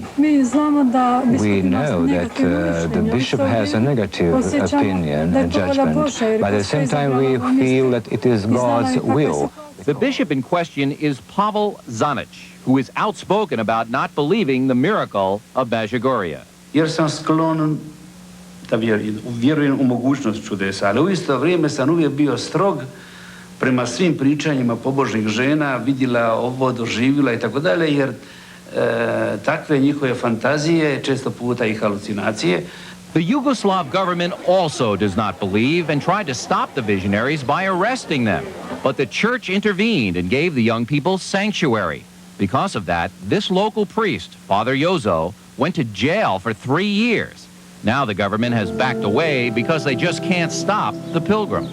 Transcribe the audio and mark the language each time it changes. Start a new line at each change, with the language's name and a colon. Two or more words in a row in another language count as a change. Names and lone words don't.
English: We know that the bishop has a negative opinion and judgment, but at the same time we feel that it is God's will. The bishop in question is Pavel Zanic, who is outspoken about not believing the miracle of Medjugorje.
Croatian: Jer sam sklon da vjerujem u mogućnost čudesa, ali u isto vrijeme sam uvijek bio strog prema svim pričanjima pobožnih žena, vidjela ovo, doživjela i tako dalje, jer takve njihove fantazije, često puta i halucinacije.
English: The Yugoslav government also does not believe and tried to stop the visionaries by arresting them. But the church intervened and gave the young people sanctuary. Because of that, this local priest, Father Jozo, went to jail for 3 years. Now the government has backed away because they just can't stop the pilgrims.